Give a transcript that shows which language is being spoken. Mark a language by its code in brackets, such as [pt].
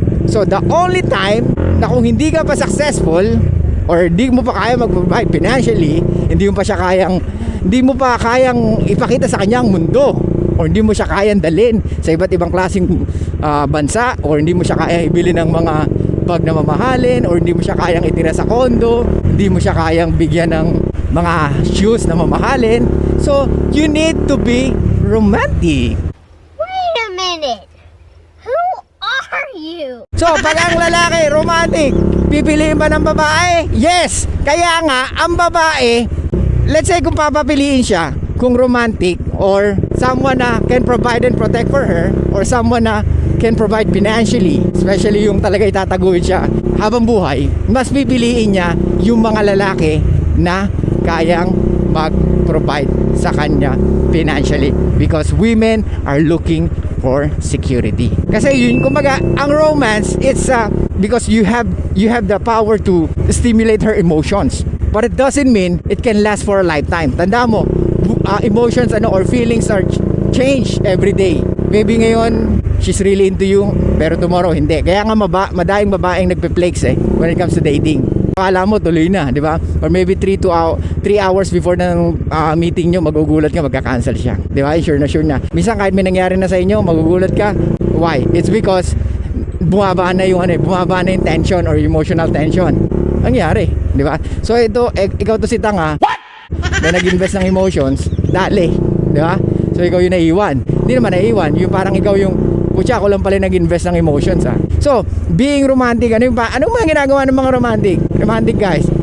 [tl] So the only time na kung hindi ka pa successful or hindi mo pa kaya mag-provide financially, hindi mo pa kayang ipakita sa kanya ang mundo or hindi mo siya kayang dalhin sa iba't ibang klaseng bansa or hindi mo siya kaya ibili ng mga bag na mamahalin or hindi mo siya kayang itira sa kondo, hindi mo siya kayang bigyan ng mga shoes na mamahalin. [en] So you need to be romantic. Wait a minute. Who are you? [tl] So pag ang lalaki romantic, pipiliin ba ng babae? Yes. Kaya nga ang babae, [en] let's say [tl] kung papapiliin siya, kung romantic or someone na can provide and protect for her, or someone na can provide financially, especially yung talaga itataguyod siya habang buhay, mas pipiliin niya yung mga lalaki na kayang mag-provide sa kanya financially, [en] because women are looking for security. [tl] Kasi yun, kumbaga, ang romance, [en] it's because you have the power to stimulate her emotions, but it doesn't mean it can last for a lifetime. [tl] Tanda mo, [en] emotions or feelings are change every day. Maybe [tl] ngayon [en] she's really into you, [tl] pero [en] tomorrow hindi. [tl] Kaya nga madaing babaeng nagpe-flakes when it comes to dating. Akala mo tuloy na, di ba? Or maybe 3 hours before ng meeting nyo, magugulat ka, magka-cancel siya, di ba? Sure na. Minsan kahit may nangyari na sa inyo, magugulat ka. [en] Why? It's because [tl] bumaba na yung [en] tension or emotional tension. [tl] Nangyari, di ba? So ito, ikaw to si tanga na nag-invest ng emotions, dali, di ba? So ikaw yung naiiwan. Hindi naman naiiwan, yung parang ikaw yung pucha, ako lang pala nag-invest ng emotions [en] So, being romantic, [tl] anong mga ginagawa ng mga romantic guys?